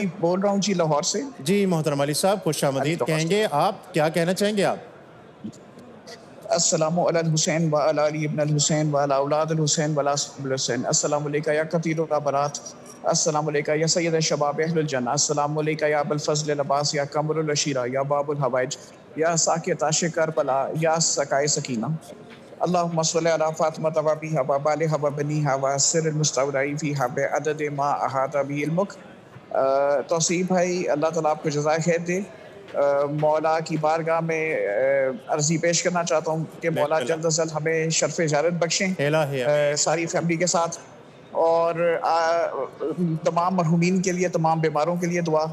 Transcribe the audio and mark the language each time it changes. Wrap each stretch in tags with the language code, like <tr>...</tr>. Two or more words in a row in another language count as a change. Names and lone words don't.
<ur>علی بول رہا ہوں جی، لاہور سے. جی محترم علی صاحب، خوش آمدید کہیں گے. آپ کیا کہنا چاہیں گے؟ آپ</ur> <ar>السلام علی الحسین وعلی علی ابن الحسین وعلی اولاد الحسین وعلی صحب الحسین. السلام علیکم یا کثیر العبرات، السلام علیکم یا سید شباب اہل الجنہ، السلام علیکم یا ابوالفضل العباس، یا قمر العشیرہ، یا باب الحوائج، یا ساکت عاشق کربلا، یا سقائے سکینہ. اللہم صلی علی فاطمہ وابیہا وبالہا وبنیہا وسر المستودع فیہا بعدد ما احاط بہ علمک.</ar> <ur>توصیف بھائی، اللہ تعالیٰ آپ کو جزائے خیر دے. مولا کی بارگاہ میں عرضی پیش کرنا چاہتا ہوں کہ مولا جلد از جلد ہمیں شرف زیارت بخشیں الہی ساری فیملی کے ساتھ، اور تمام مرحومین کے لیے، تمام بیماروں کے لیے دعا.</ur>